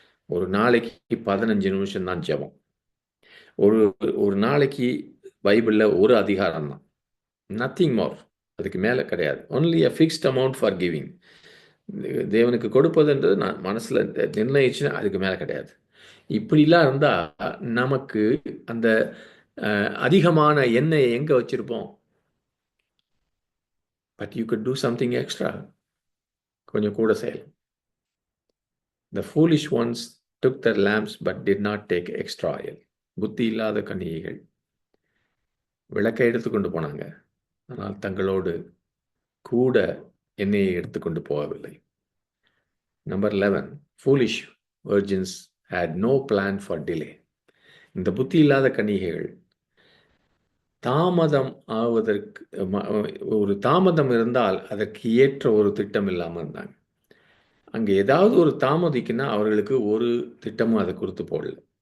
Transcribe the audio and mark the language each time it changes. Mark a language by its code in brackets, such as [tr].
[ta] ஒரு நாளைக்கு 15 நிமிஷம் தான் ஜெபம். ஒரு நாளைக்கு பைபிளில் ஒரு அதிகாரம் தான், [en] Nothing more. [ta] அதுக்கு மேலே கிடையாது. [en] Only a fixed amount for giving. [ta] தேவனுக்கு கொடுப்பதுன்றது நான் மனசில் நிர்ணயிச்சுன்னா அதுக்கு மேலே கிடையாது. இப்படிலாம் இருந்தால் நமக்கு அந்த அதிகமான எண்ணெயை எங்கே வச்சுருப்போம்? [en] But you could do something extra. [ta] கொஞ்சம் கூட செய்யலாம். [en] The foolish ones took their lamps but did not take extra oil. [ta] புத்தி இல்லாத கன்னிகைகள் விளக்கை எடுத்துக்கொண்டு போனாங்க, ஆனால் தங்களோடு கூட எண்ணெயை எடுத்துக்கொண்டு போகவில்லை. [en] Number 11, foolish virgins had no plan for delay. [ta] இந்த புத்தி இல்லாத கன்னிகைகள் தாமதம் ஆவதற்கு ஒரு தாமதம் இருந்தால் அதற்கு ஏற்ற ஒரு திட்டம் இல்லாமல் இருந்தாங்க. அங்கே ஏதாவது ஒரு தாமதிக்குன்னா அவர்களுக்கு ஒரு திட்டமும் அதை குறித்து போடல.